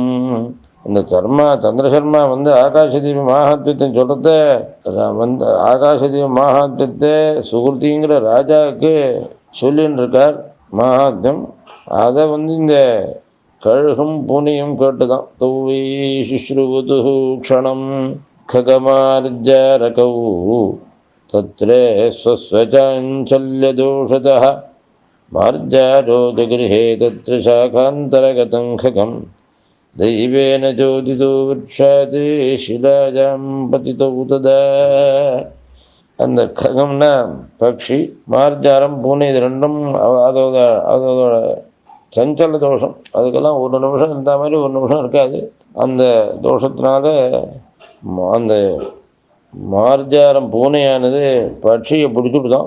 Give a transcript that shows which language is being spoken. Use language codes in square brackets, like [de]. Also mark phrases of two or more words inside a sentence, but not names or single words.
[ta] இந்த சந்திரசர்மா ஆகாசதீப மகாத்மியத்தை சொல்கிறத ஆகாசதீப மகாத்மியத்தை சுகிருதிங்கிற ராஜாவுக்கு சொல்லின்னு இருக்கார் மகாத்மியம். அதை இந்த கழுகும் பூனையும் கேட்டுதான். [sa] तौवै शुश्रुवतु क्षणम् खगमार्जारकौ तत्रे स्वस्वचाञ्चल्यदोषतः मार्जारोदगृहे तत्र शाखान्तरगतं खगं दैवेन चोदितो वृक्षात् शिलायां पतितौ तदा. [ta] அந்த ககம்னா பக்ஷி, மார்ஜாரம் பூனை, இது ரெண்டும் அதோட சஞ்சல தோஷம். அதுக்கெல்லாம் ஒரு நிமிஷம் இருந்த மாதிரி ஒரு நிமிஷம் இருக்காது. அந்த தோஷத்தினால அந்த மார்ஜாரம் பூனையானது பட்சியை பிடிச்சுட்டு தான்.